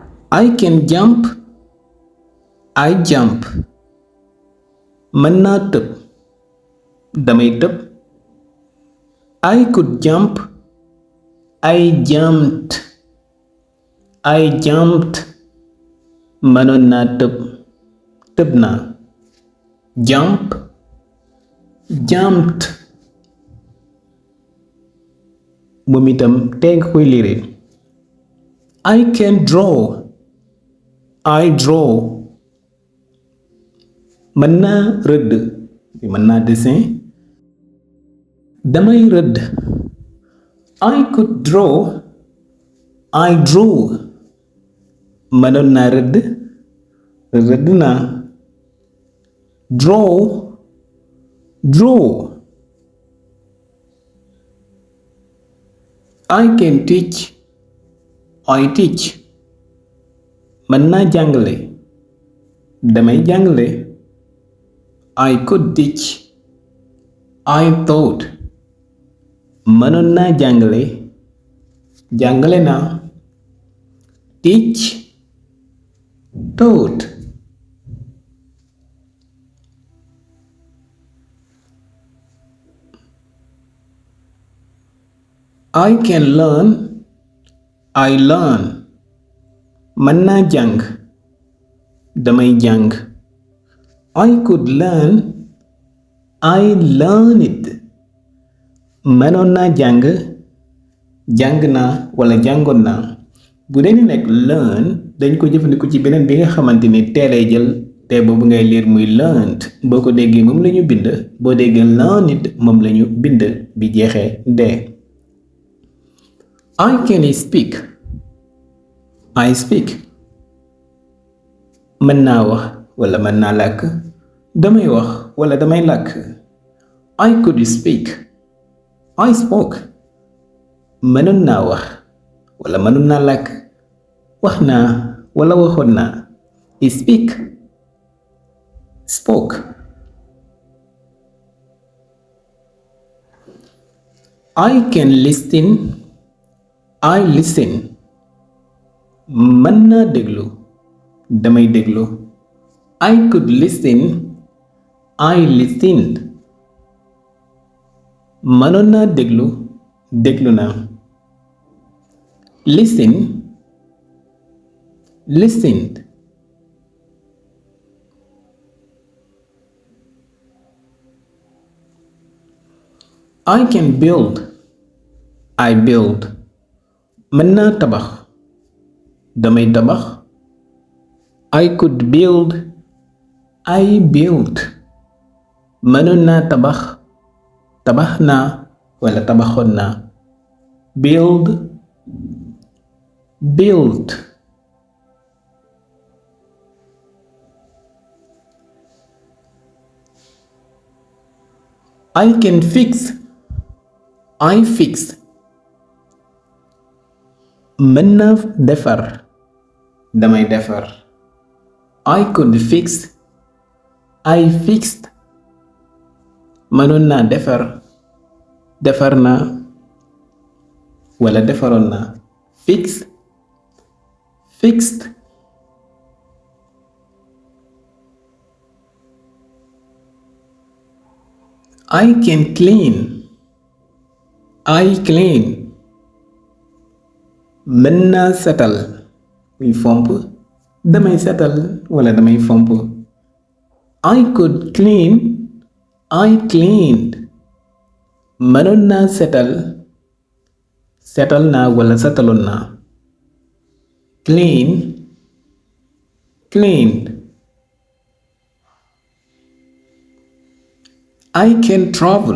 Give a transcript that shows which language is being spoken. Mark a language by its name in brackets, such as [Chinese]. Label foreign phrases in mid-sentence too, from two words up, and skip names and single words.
[English] I can jump. I jump. [Wolof] mën naa tëb. damay tëb. [English] I could jump. I jumped. I jumped. [Wolof] mënoon naa tëb. tëb naa. [English] jump. jumped. [Wolof] moom itam tey nga koy liire. [English] I can draw. I draw. [Wolof] mën naa rëdd. mën naa dessin. damay rëdd. [English] I could draw. I drew. [Wolof] mënoon naa rëdd. rëdd naa. [English] draw. draw. I can teach. I teach. [Wolof] mën naa jàngale. damay jàngale. [English] I could teach. I taught. [Wolof] mënoon naa jàngale. jàngale naa. [English] teach. taught. I can learn. I learn. [Wolof] mën naa jàng. damay jàng. [English] I could learn. I learn it. [Wolof] mënoon naa jàng. jàng naa wala jàngoon naa. bu dee ni nekk learn dañ ko jëfandikoo ci beneen bi nga xamante ni teelay jël te boobu ngay liir muy learned boo ko déggee moom lañu bind boo déggee [English] learn it [Wolof] moom lañu bind bi jeexee dee. [English] I can speak. I speak. [Wolof] mën naa wax wala mën naa làkk. damay wax wala damay làkk. [English] I could speak. I spoke. [Wolof] mënoon naa wax wala mënoon naa làkk. wax naa wala waxoon naa. [English] speak. spoke. I can listen. I listen. [Wolof] mën naa déglu. damay déglu. [English] I could listen. I listened. [Wolof] mënoon naa déglu. déglu naa. [English] listen. listened. I can build. I build. [Wolof] mën naa tabax. damay tabax. [English] I could build. I built. [Wolof] mënoon naa tabax. tabax naa wala tabaxoon naa. [English] build. built. I can fix. I fix. [Wolof] mën naa defar. damay defar. [English] I could fix. I fixed. [Wolof] mënoon naa defar. defar naa wala defaroon naa. [English] fix. fixed. I can clean. I clean. [Wolof] mën naa setal. muy fomp. damay setal wala damay fomp. [English] I could clean. I cleaned. [Wolof] mënoon naa setal. setal naa wala setaloon naa. [English] clean. cleaned. I can travel.